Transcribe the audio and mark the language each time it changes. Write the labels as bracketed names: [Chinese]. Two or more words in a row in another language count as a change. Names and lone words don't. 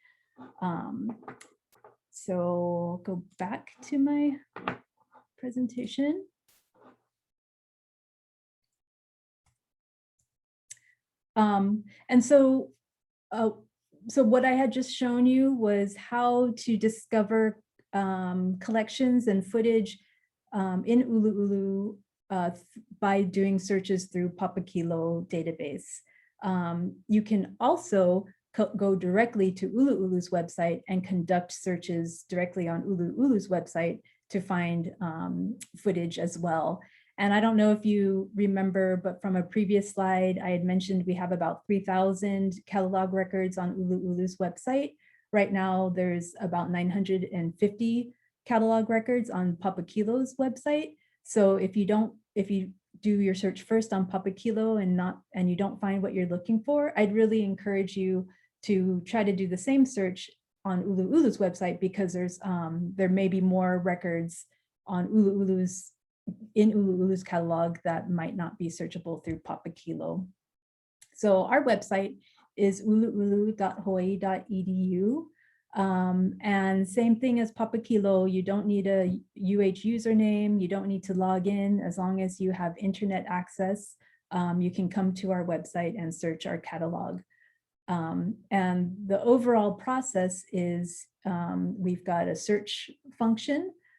[English] So I'll go back to my presentation. And so what I had just shown you was how to discover collections and footage in ʻUluʻulu by doing searches through Papakilo Database. You can also go directly to ʻUluʻulu's website and conduct searches directly on ʻUluʻulu's website to find footage as well. And I don't know if you remember, but from a previous slide, I had mentioned we have about 3,000 catalog records on ʻUluʻulu's website. Right now, there's about 950 catalog records on Papakilo's website. So if you do your search first on Papakilo and you don't find what you're looking for, I'd really encourage you to try to do the same search on ʻUluʻulu's website, because there may be more records on in ʻUluʻulu's catalog that might not be searchable through Papakilo. So our website is uluʻulu.hawaii.edu. And same thing as Papakilo, you don't need a UH username, you don't need to log in. As long as you have internet access, you can come to our website and search our catalog. And the overall process is we've got a search function.